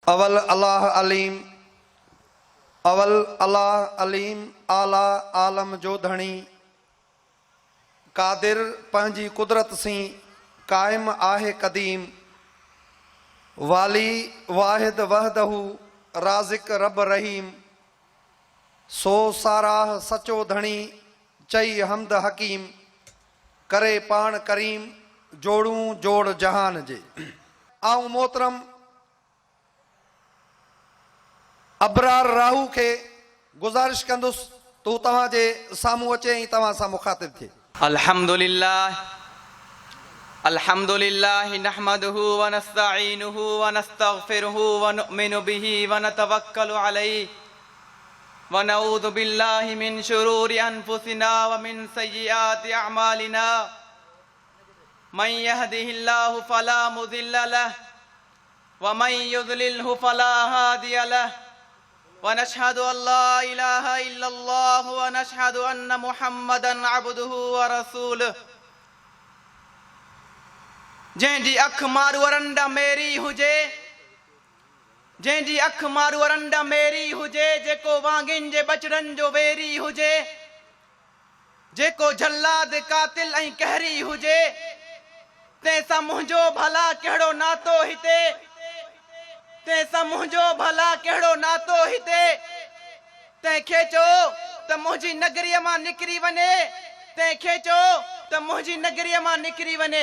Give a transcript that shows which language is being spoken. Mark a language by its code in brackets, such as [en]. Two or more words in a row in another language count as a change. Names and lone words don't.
[sd] अवल अल्लाह अलीम, अवल अल्लाह अलीम, आला आलम जो धणी, कादिर पंहिंजी कुदरत सी कायम आहे कदीम, वाली वाहिद वहदहू राज़िक रब रहीम, सो साराह सचो धणी चई हमद हकीम, करे पाण करीम जोड़ूं जोड़ जहान जे। आऊं मोहतरम अबरार राहू के गुजारिश कंदुसि तू तव्हां जे साम्हूं अचे ऐं तव्हां सां मुखातिब थिए। [ar] الحمد لله الحمد لله نحمده ونستعينه ونستغفره ونؤمن به و ونتوكل عليه ونعوذ بالله من شرور أنفسنا ومن سيئات أعمالنا من يهده الله فلا مضل له ومن يضلله فلا هادي له ونشهد أن لا إله إلا الله ونشهد أن محمدا عبده ورسوله. [sd] जंहिंजी अख मारू अरंडा मेरी हुजे, जंहिंजी अख मारू अरंडा मेरी हुजे, जेको वांगिन जे बचड़न जो वेरी हुजे, जेको जल्लाद कातिल ऐं कहरी हुजे, तंहिंसां मुंहिंजो भला कहिड़ो नातो हिते, तंहिंसां मुंहिंजो भला कहिड़ो नातो हिते, तंहिंखे चओ त मुंहिंजी नगरीअ मां निकिरी वञे, तंहिंखे चओ त मुंहिंजी नगरीअ मां निकिरी वञे।